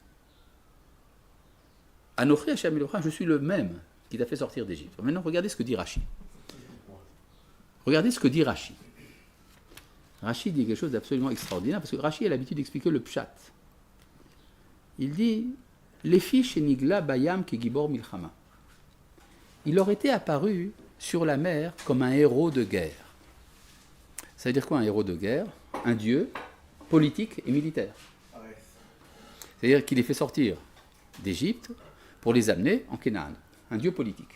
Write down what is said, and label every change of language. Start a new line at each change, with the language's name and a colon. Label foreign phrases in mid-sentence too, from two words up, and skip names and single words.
Hebrew: אנכי ה' אלהיך,
French: je suis le même qui t'a fait sortir d'Égypte. Maintenant, regardez ce que dit Rashi. Regardez ce que dit Rashi. Rashi dit quelque chose d'absolument extraordinaire, parce que Rashi a l'habitude d'expliquer le pshat. Il dit «
Hebrew: לפי שנגלה בים כגבור מלחמה ».
French: Il leur était apparu sur la mer comme un héros de guerre. Ça veut dire quoi un héros de guerre? Un dieu politique et militaire. C'est-à-dire qu'il les fait sortir d'Égypte pour les amener en Canaan, un dieu politique.